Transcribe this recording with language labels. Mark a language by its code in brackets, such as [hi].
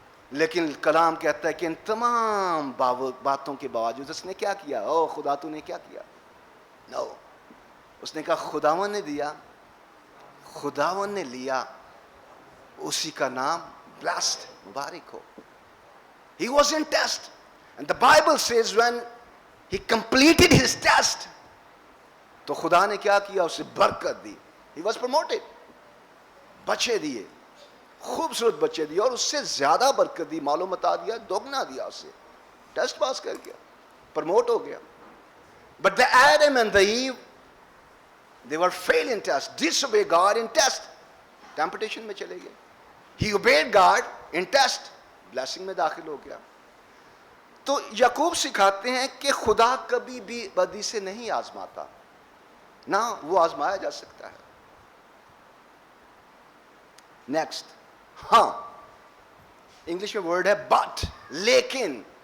[ur] لیکن کلام کہتا ہے کہ ان تمام باتوں کے باوجود اس نے کیا کیا؟ او خدا تو نے کیا کیا؟ نو, اس نے کہا خداوند نے دیا, خداوند نے لیا, اسی کا نام blessed, Mubarak ہو. [en] He was in test, and the Bible says when he completed his test, [ur] تو خدا نے کیا کیا؟ اسے برکت دی. [en] He was promoted. [ur] بچے دیے, خوبصورت بچے دیے, اور اس سے زیادہ برکت دی, مال و متاع دیا, دوگنا دیا اسے. ٹیسٹ پاس کر گیا, پروموٹ ہو گیا. [en] But the Adam and the Eve, they were failed in test, disobeyed God in test, [ur] temptation میں چلے گئے. [en] He obeyed God in test, blessing [ur] میں داخل ہو گیا. تو یعقوب سکھاتے ہیں کہ خدا کبھی بھی بدی سے نہیں آزماتا, نہ وہ آزمایا جا سکتا ہے. نیکسٹ, ہاں, انگلش میں ورڈ ہے بٹ, لیکن.